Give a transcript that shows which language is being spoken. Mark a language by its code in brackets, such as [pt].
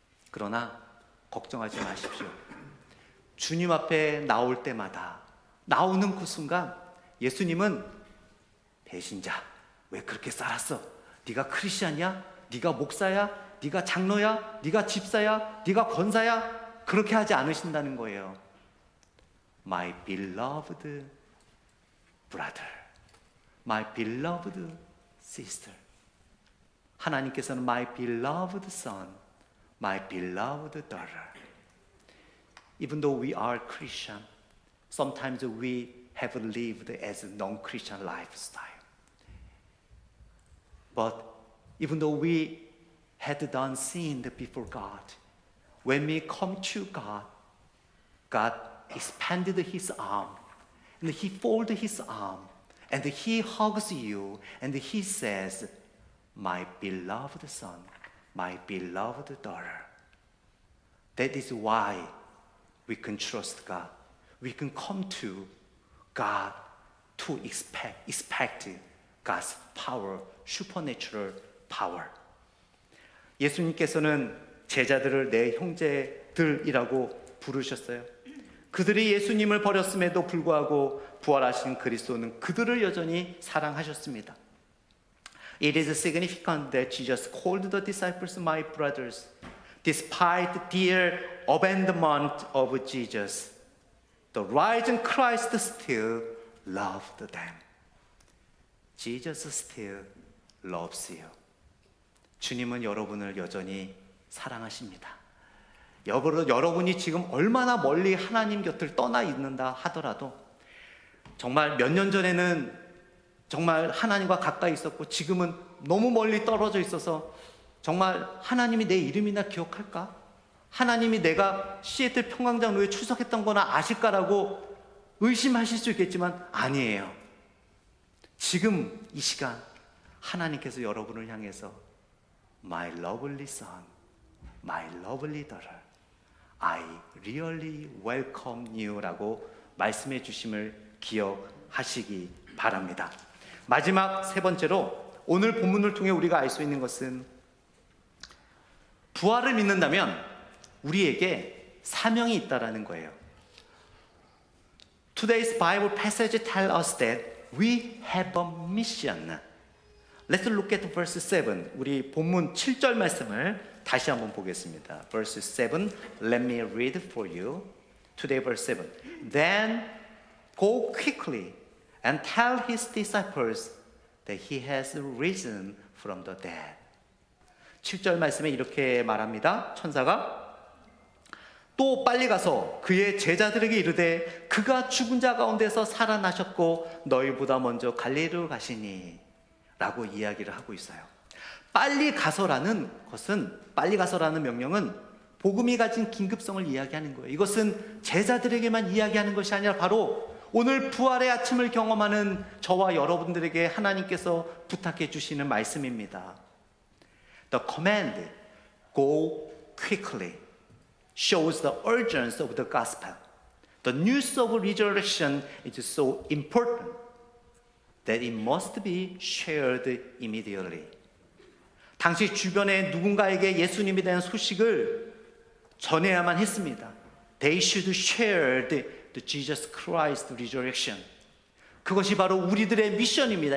[ko] 그러나 걱정하지 마십시오. 주님 앞에 나올 때마다 나오는 그 순간 예수님은 배신자, 왜 그렇게 살았어? 네가 크리스찬이야? 네가 목사야? 네가 장로야? 네가 집사야? 네가 권사야? 그렇게 하지 않으신다는 거예요. [en] My beloved brother, my beloved sister. [ko] 하나님께서는 [en] my beloved son, my beloved daughter. Even though we are Christian, sometimes we have lived as a non-Christian lifestyle. But even though we had done sin before God, when we come to God, God expanded His arm, and He folded His arm, and He hugs you, and He says, my beloved son, my beloved daughter. That is why we can trust God. We can come to God to expect God's power, supernatural power. [ko] 예수님께서는 제자들을 내 형제들이라고 부르셨어요. 그들이 예수님을 버렸음에도 불구하고 부활하신 그리스도는 그들을 여전히 사랑하셨습니다. [en] It is significant that Jesus called the disciples my brothers. Despite their abandonment of Jesus, the risen Christ still loved them. Jesus still loves you. [ko] 주님은 여러분을 여전히 사랑하십니다. 여러분이 지금 얼마나 멀리 하나님 곁을 떠나 있는다 하더라도 정말 몇 년 전에는 정말 하나님과 가까이 있었고 지금은 너무 멀리 떨어져 있어서 정말 하나님이 내 이름이나 기억할까? 하나님이 내가 시애틀 평강장로에 출석했던 거나 아실까라고 의심하실 수 있겠지만 아니에요. 지금 이 시간 하나님께서 여러분을 향해서 [en] My lovely son, my lovely daughter, I really welcome you [ko] 라고 말씀해 주심을 기억하시기 바랍니다. 마지막 세 번째로 오늘 본문을 통해 우리가 알 수 있는 것은 부활을 믿는다면 우리에게 사명이 있다라는 거예요. [en] Today's Bible passage tells us that we have a mission. Let's look at verse 7. [ko] 우리 본문 7절 말씀을 다시 한번 보겠습니다. [en] Verse 7. Let me read for you. Today verse 7. Then go quickly and tell his disciples that he has risen from the dead. [ko] 7절 말씀에 이렇게 말합니다. 천사가 또 빨리 가서 그의 제자들에게 이르되 그가 죽은 자 가운데서 살아나셨고 너희보다 먼저 갈릴리로 가시니 라고 이야기를 하고 있어요. 빨리 가서라는 것은, 빨리 가서라는 명령은 복음이 가진 긴급성을 이야기하는 거예요. 이것은 제자들에게만 이야기하는 것이 아니라 바로 오늘 부활의 아침을 경험하는 저와 여러분들에게 하나님께서 부탁해 주시는 말씀입니다. [en] The command, go quickly, shows the urgency of the gospel. The news of resurrection is so important that it must be shared immediately. [ko] 당시 주변에 누군가에게 예수님에 대한 소식을 전해야만 했습니다. [en] They should share the Jesus Christ resurrection. [ko] 그것이 바로 우리들의 미션입니다.